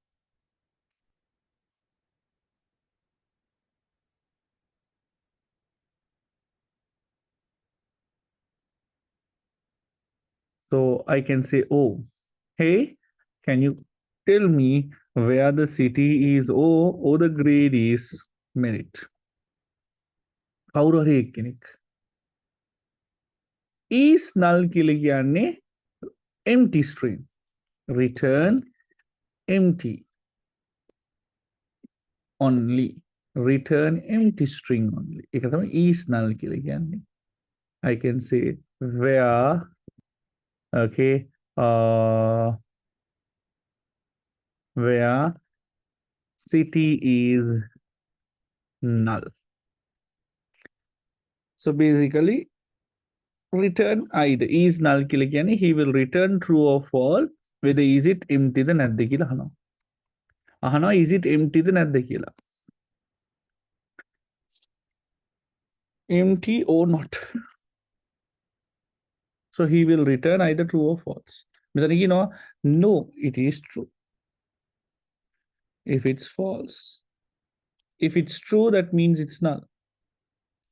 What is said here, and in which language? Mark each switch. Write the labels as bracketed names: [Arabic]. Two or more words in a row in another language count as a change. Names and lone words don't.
[English] So I can say, oh, hey, can you tell me where the city is or the grade is merit? [Sinhala] කවුරු හරි එක්කෙනෙක්. [English] is null [Sinhala] කියලා කියන්නේ [English] empty string. Return empty only. Return empty string only. [Sinhala] ඒක තමයි [English] is null [Sinhala] කියලා කියන්නේ. [English] I can say where, okay, where city is null. So basically, return either is null [Sinhala] කියලා කියන්නේ [English] he will return true or false whether is it empty [Sinhala] ද නැද්ද කියලා අහනවා. අහනවා [English] is it empty [Sinhala] ද නැද්ද කියලා. [English] Empty or not. So he will return either true or false. [Sinhala] මෙතන කියනවා [English] no, it is true. If it's false. If it's true, that means it's null.